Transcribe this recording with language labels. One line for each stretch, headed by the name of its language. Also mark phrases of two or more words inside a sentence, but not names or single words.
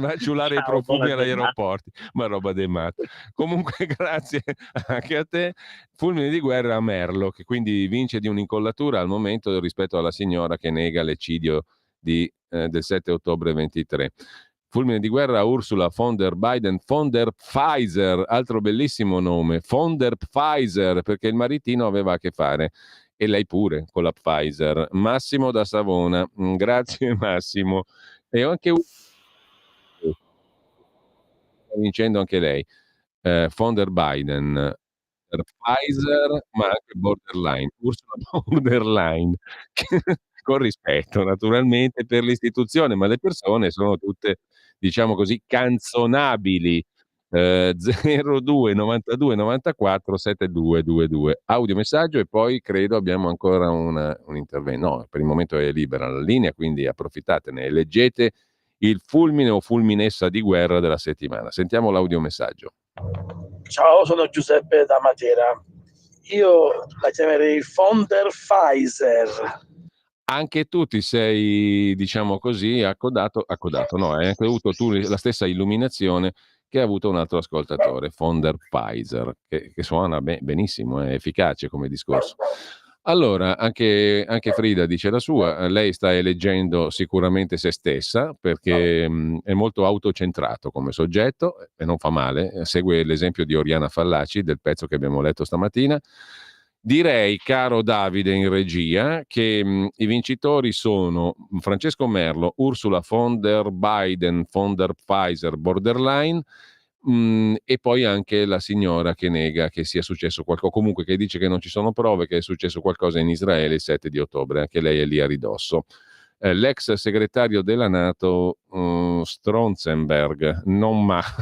Italian: Ma ciulare i profumi agli aeroporti, ma roba dei matti. Comunque grazie anche a te. Fulmine di guerra a Merlo, che quindi vince di un'incollatura al momento rispetto alla signora che nega l'eccidio del 7 ottobre 23. Fulmine di guerra a Ursula von der Pfizer, altro bellissimo nome, von der Pfizer, perché il maritino aveva a che fare, e lei pure, con la Pfizer. Massimo da Savona, grazie Massimo. E anche sta vincendo anche lei, von der Biden, Pfizer, ma anche borderline, Ursula von der Leyen, con rispetto naturalmente per l'istituzione, ma le persone sono tutte, diciamo così, canzonabili. 02 92 94 7222, audiomessaggio, e poi credo abbiamo ancora un intervento. No, per il momento è libera la linea, quindi approfittatene e leggete il fulmine o fulminessa di guerra della settimana. Sentiamo l'audiomessaggio. Ciao, sono Giuseppe da Matera. Io la chiamerei von der Pfizer. Anche tu ti sei, diciamo così, accodato, no, hai anche avuto tu la stessa illuminazione che ha avuto un altro ascoltatore, von der Pfizer, che suona benissimo, è efficace come discorso. Allora, anche Frida dice la sua, lei sta eleggendo sicuramente se stessa, perché è molto autocentrato come soggetto, e non fa male, segue l'esempio di Oriana Fallaci del pezzo che abbiamo letto stamattina. Direi, caro Davide in regia, che i vincitori sono Francesco Merlo, Ursula von der Biden, von der Pfizer, borderline, e poi anche la signora che nega che sia successo qualcosa, comunque che dice che non ci sono prove, che è successo qualcosa in Israele il 7 di ottobre, anche lei è lì a ridosso. L'ex segretario della NATO, Stoltenberg, non male.